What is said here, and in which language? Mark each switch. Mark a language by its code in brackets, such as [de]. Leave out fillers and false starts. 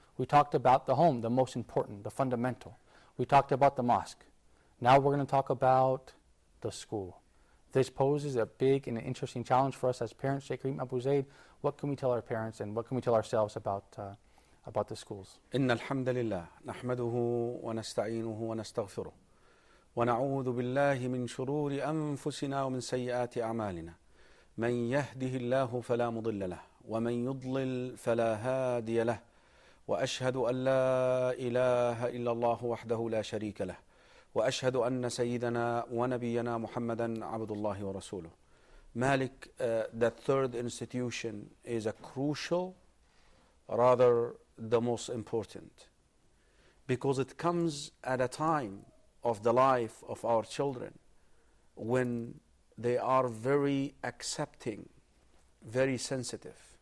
[en] We talked about the home, the most important, the fundamental. We talked about the mosque. Now we're going to talk about the school. This poses a big and interesting challenge for us as parents. Sheikh Karim Abu Zaid, what can we tell our parents and what can we tell ourselves about the schools? [ar] إن الحمد لله نحمده ونستعينه ونستغفره ونعوذ بالله من شرور أنفسنا ومن سيئات أعمالنا من يهده الله فلا مضل له ومن يضلل فلا هادي له وأشهد أن لا إله إلا الله وحده لا شريك له وأشهد أن سيدنا ونبينا محمدا عبد الله ورسوله. [en] Malik, that third institution is a crucial, rather the most important, because it comes at a time of the life of our children when they are very accepting, very sensitive,